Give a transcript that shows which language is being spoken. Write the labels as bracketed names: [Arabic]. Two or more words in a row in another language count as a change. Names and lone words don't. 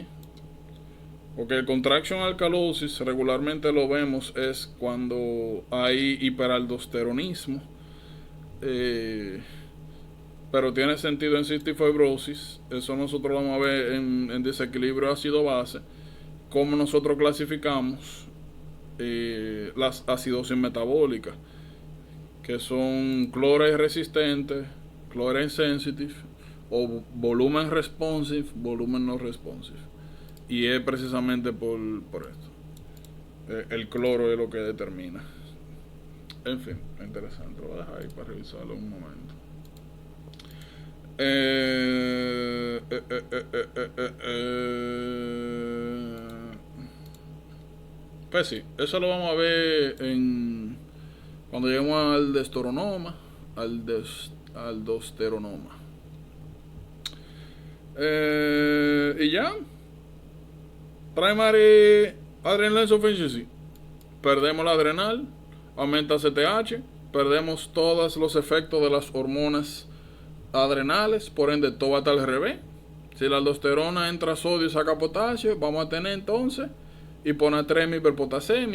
[Spanish] Porque el [English] contraction alkalosis [Spanish] regularmente lo vemos es cuando hay hiperaldosteronismo, pero tiene sentido en [English] cystic fibrosis. [Spanish] Eso nosotros vamos a ver en desequilibrio ácido-base, cómo nosotros clasificamos las acidosis metabólicas, que son chloride resistente, [English] chloride sensitive, [Spanish] o volumen responsive, volumen no responsive. Y es precisamente por esto. El cloro es lo que determina. En fin, interesante. Lo voy a dejar ahí para revisarlo un momento. Pues sí, eso lo vamos a ver cuando lleguemos al aldosteronoma. Aldosteronoma. Y ya. [English] Primary adrenal insufficiency. [Spanish] Perdemos la adrenal, aumenta CTH, perdemos todos los efectos de las hormonas adrenales, por ende todo va a estar al revés. Si la aldosterona entra sodio y saca potasio, vamos a tener entonces hiponatremia y hiperpotasemia.